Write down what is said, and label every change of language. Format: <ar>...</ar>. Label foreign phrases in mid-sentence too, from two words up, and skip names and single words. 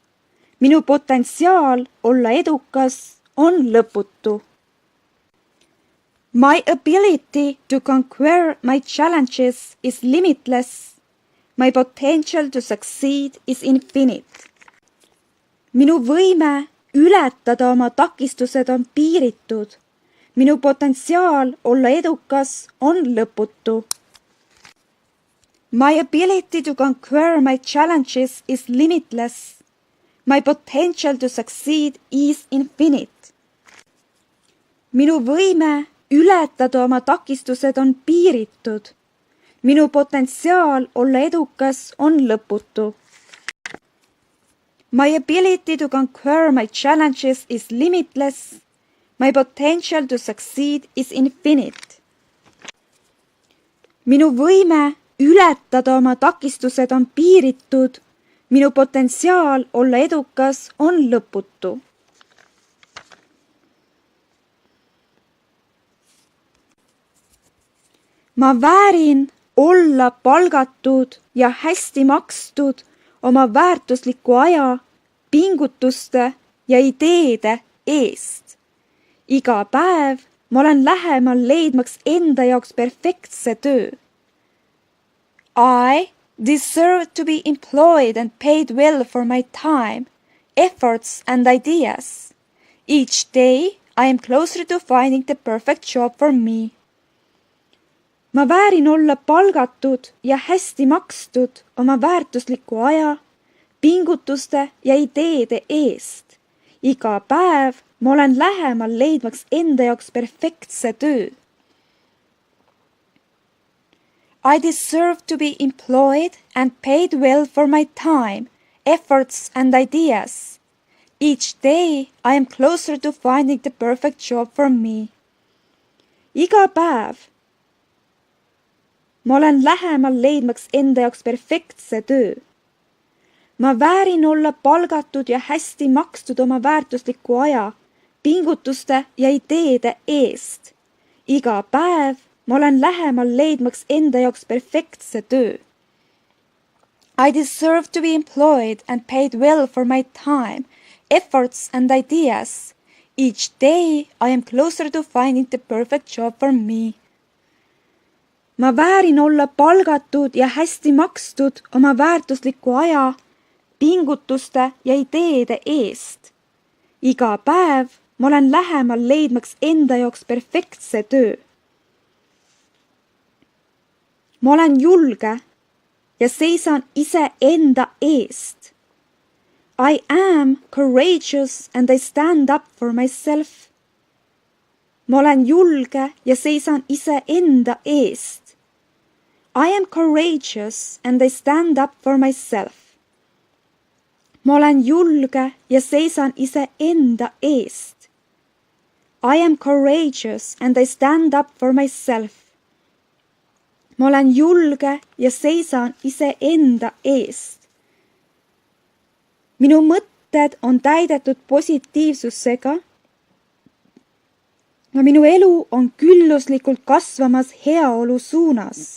<et>Minu potentsiaal olla edukas on lõputu.</et> <en>My ability to conquer my challenges is limitless. My potential to succeed is infinite.</en> <et>Minu võime ületada oma takistused on piiritud. Minu potentsiaal olla edukas on lõputu.</et> <en>My ability to conquer my challenges is limitless. My potential to succeed is infinite.</en> <et>Minu võime ületada oma takistused on piiritud. Minu potentsiaal olla edukas on lõputu.</et> <en>My ability to conquer my challenges is limitless. My potential to succeed is infinite.</en> <et>Minu võime ületada oma takistused on piiritud. Minu potentsiaal olla edukas on lõputu. Ma väärin olla palgatud ja hästi makstud oma väärtusliku aja, pingutuste ja ideede eest. Iga päev ma olen lähemal leidmaks enda jaoks perfektse töö.</et> <en>I deserve to be employed and paid well for my time, efforts and ideas. Each day I am closer to finding the perfect job for me.</en> <et>Ma väärin olla palgatud ja hästi makstud oma väärtusliku aja, pingutuste ja ideede eest. Iga päev ma olen lähemal leidmaks enda jaoks perfektse töö.</et> <en>I deserve to be employed and paid well for my time, efforts and ideas. Each day I am closer to finding the perfect job for me.</en> <et>Iga päev ma olen lähemal leidmaks enda jaoks perfektse töö. Ma väärin olla palgatud ja hästi makstud oma väärtusliku aja, pingutuste ja ideede eest. Iga päev ma olen lähemal leidmaks enda jaoks perfektse töö.</et> <en>I deserve to be employed and paid well for my time, efforts and ideas. Each day I am closer to finding the perfect job for me.</en> <et>Ma väärin olla palgatud ja hästi makstud oma väärtusliku aja, pingutuste ja ideede eest. Iga päev ma olen lähemal leidmaks enda jaoks perfektse töö. Ma olen julge ja seisan ise enda eest.</et> <en>I am courageous and I stand up for myself.</en> <et>Ma olen julge ja seisan ise enda eest.</et> <en>I am courageous and I stand up for myself.</en> <et>Ma olen julge ja seisan ise enda eest.</et> <en>I am courageous and I stand up for myself.</en> <et>Ma olen julge ja seisan ise enda eest. Minu mõtted on täidetud positiivsusega ja minu elu on külluslikult kasvamas heaolu suunas.</et>